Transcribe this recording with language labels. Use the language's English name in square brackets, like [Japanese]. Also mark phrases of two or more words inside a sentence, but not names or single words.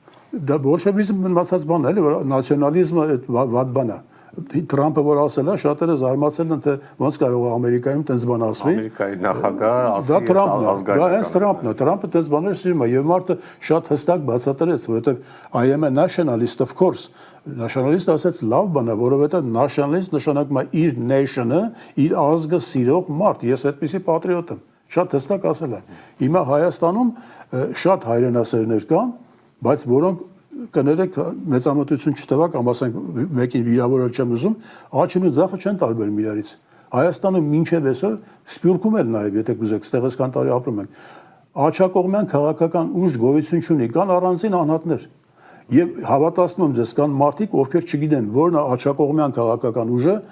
[Armenian] Դա բոլշևիզմը մնացած բան է, էլի, որ նացիոնալիզմը այդ վատ բան է։ Թրամփը որ ասել է, շատերը զարմացել են, թե ոնց կարող է Ամերիկայում տենց բան ասվի։ Ամերիկայի նախագահը ասի ազգայնական։ Դա հենց Թրամփն է, Թրամփը տենց բաներ սիրում է եւ մարդը շատ հստակ բացատրեց, որովհետեւ [English] I am a nationalist of course։ [Armenian] Nationalist ասած լավ բան է, որովհետեւ nationalist նշանակում է իր nation-ը, իր ազգը սիրող մարդ։ Ես այդպեսի պատրիոտ եմ։ Շատ հստակ ասել է։ Հիմա Հայաստանում շատ հայրենասերներ կան, բայց որոնք կներեք մեծամտություն չտվա կամ ասենք մեկին վիրավորել չեմ ուզում, աչքին ու ձախը չեն տարբերում իրարից։ Հայաստանը մինչև այսօր Սփյուռքում էլ նաև, եթե կուզեք, ստեղից կան տարի ապրում են, աջակողմյան քաղաքական ուժ գոյություն չունի, կան առանձին անհատներ։ Եվ հավատացնում եմ ձեզ, կան մարդիկ, ովքեր չգիտեն, որն է աջակողմյան քաղաքական ուժը,